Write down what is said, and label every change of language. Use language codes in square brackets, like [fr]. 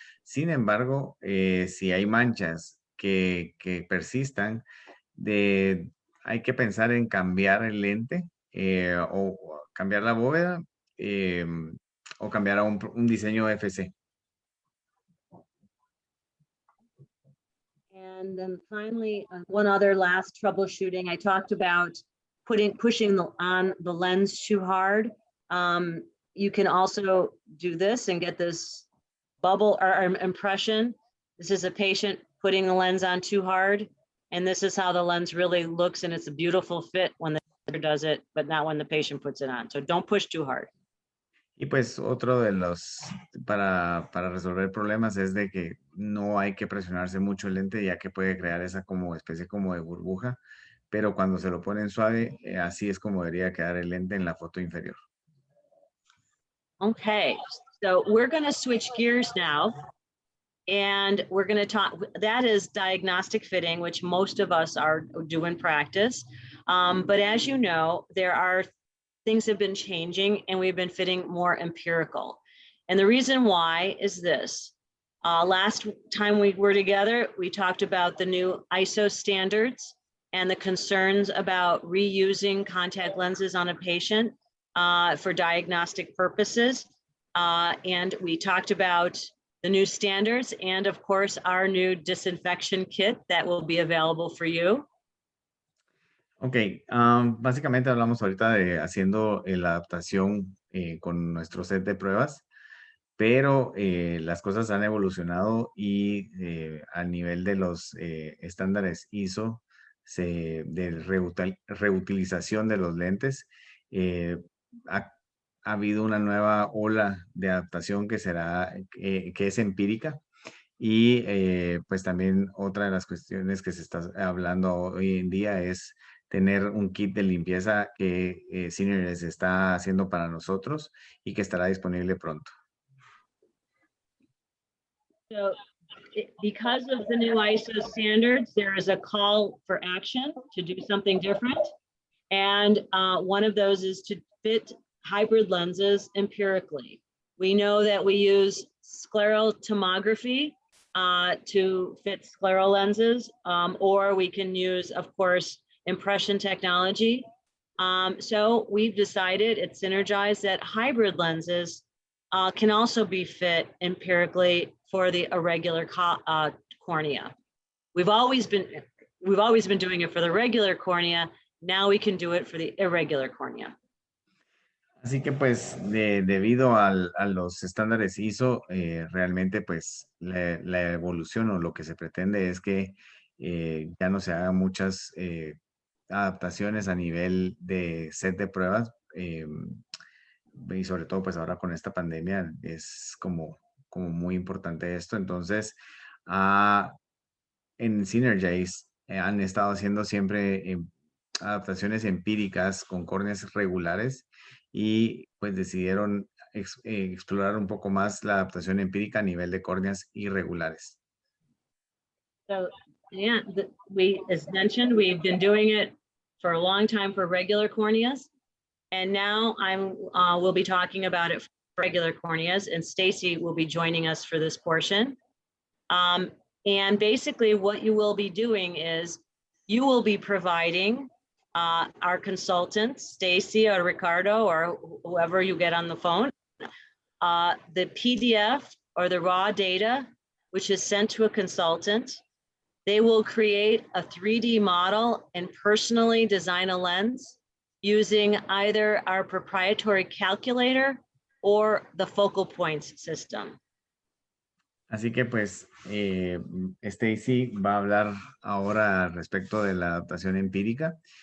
[es] Sin embargo, si hay manchas que persistan, hay que pensar en cambiar el lente o cambiar la bóveda o cambiar a un diseño FC. [en] And then finally, one other last troubleshooting, I talked about pushing on the lens too hard. You can also do this and get this bubble or impression. This is a patient putting the lens on too hard. And this is how the lens really looks, and it's a beautiful fit when the doctor does it, but not when the patient puts it on. So don't push too hard. [es] Y pues otro de para resolver problemas es de que no hay que presionarse mucho el lente, ya que puede crear esa especie como de burbuja, pero cuando se lo ponen suave, así es como debería quedar el lente en la foto inferior. [en] Okay, so we're going to switch gears now. And we're going to talk, that is diagnostic fitting, which most of us do in practice. But as you know, things have been changing and we've been fitting more empirical. And the reason why is this. Last time we were together, we talked about the new ISO standards and the concerns about reusing contact lenses on a patient for diagnostic purposes. And we talked about the new standards and of course our new disinfection kit that will be available for you. [es] Ok, básicamente hablamos ahorita de haciendo la adaptación con nuestro set de pruebas, pero las cosas han evolucionado y a nivel de los estándares ISO de reutilización de los lentes, ha habido una nueva ola de adaptación que es empírica. Y pues también otra de las cuestiones que se está hablando hoy en día es tener un kit de limpieza que Seniors está haciendo para nosotros y que estará disponible pronto. [en] So because of the new ISO standards, there is a call for action to do something different. And one of those is to fit hybrid lenses empirically. We know that we use scleral tomography to fit scleral lenses, or we can use, of course, impression technology. So we've decided at Synergize that hybrid lenses can also be fit empirically for the irregular cornea. We've always been doing it for the regular cornea. Now we can do it for the irregular cornea. [es] Así que pues debido a los estándares ISO, realmente pues la evolución o lo que se pretende es que ya no se hagan muchas adaptaciones a nivel de set de pruebas y sobre todo pues ahora con esta pandemia es como muy importante esto. Entonces, en Synergize han estado haciendo siempre adaptaciones empíricas con córneas regulares y pues decidieron explorar un poco más la adaptación empírica a nivel de córneas irregulares. [en] So, yeah, as mentioned, we've been doing it for a long time for regular corneas. And now we'll be talking about it for regular corneas, and Stacy will be joining us for this portion. And basically what you will be doing is you will be providing our consultants, Stacy or Ricardo or whoever you get on the phone, the PDF or the raw data, which is sent to a consultant. They will create a 3D model and personally design a lens using either our proprietary calculator or the focal points system. [es] Así que pues Stacy va a hablar ahora respecto de la adaptación empírica.